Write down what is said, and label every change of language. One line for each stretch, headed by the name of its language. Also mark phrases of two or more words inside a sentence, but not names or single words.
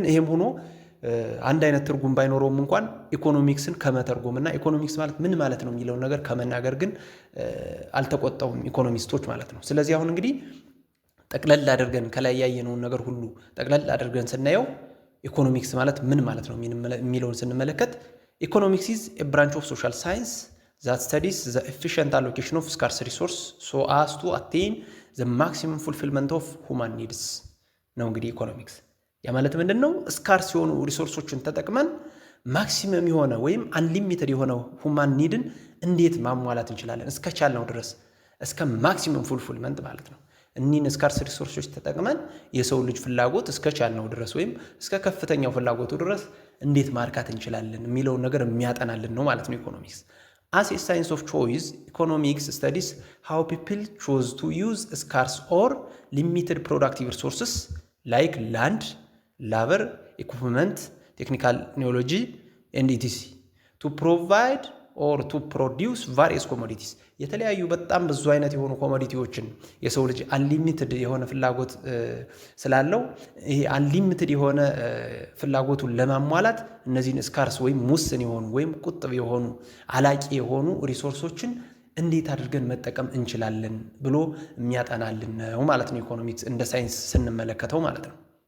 Amharic: ይሄም ሆኖ አንድ አይነት ትርጉም ባይኖረውም እንኳን ኢኮኖሚክስን ከመተርጎምና ኢኮኖሚክስ ማለት ምን ማለት ነው የሚለውን ነገር ከመናገር ግን አልተቆጠቡም ኢኮኖሚስቶች ማለት ነው። ስለዚህ አሁን እንግዲህ ጠቅለል አድርገን ከላይ ያየነውን ነገር ሁሉ ጠቅለል አድርገን ስናየው ኢኮኖሚክስ ማለት ምን ማለት ነው የሚለውን ስንመለከት
English: economics is a branch of social science that studies the efficient allocation of scarce resource so as to attain the maximum fulfillment of human needs
Amharic: ነው እንግዲህ ኢኮኖሚክስ። ያ ማለት ምንድነው? ስካርስ የሆኑ ሪሶርሶችን ተጠቅመን ማክሲመም የሆነ ወይም አንሊሚትድ የሆነ
English: human need
Amharic: እንዴት ማሟላት እንችላለን? እስከቻልነው ድረስ እስከ
English: maximum fulfillment
Amharic: ማለት ነው። እኒህን
English: scarce resources
Amharic: ተጠቅመን የሰው ልጅ ፍላጎት እስከቻልነው ድረስ ወይም እስከ ከፍተኛው ፍላጎቱ ድረስ እንዴት ማርካት እንችላለን የሚለውን ነገር የሚያጠናልን ነው ማለት ነው ኢኮኖሚክስ።
English: As a science of choice, economics studies how people choose to use scarce or limited productive resources like land, labor, equipment, technical knowledge, and etc. to provide or to produce various commodities.
Amharic: የተለያዩ በጣም ብዙ አይነት የሆኑ ኮሞዲቲዎችን የሰው ልጅ አንሊሚትድ የሆነ ፍላጎት ስላለው ይሄ አንሊሚትድ የሆነ ፍላጎቱን ለማሟላት እነዚህን ስካርስ ወይም ሙስን የሆኑ ወይም ቁጥብ የሆኑ አላቂ የሆኑ ሪሶርሶችን እንዴት አድርገን መጠቀም እንችላለን ብሎ የሚያጠናልን ነው ማለት ነው ኢኮኖሚክስ እንደ ሳይንስ ስንመለከተው ማለት ነው።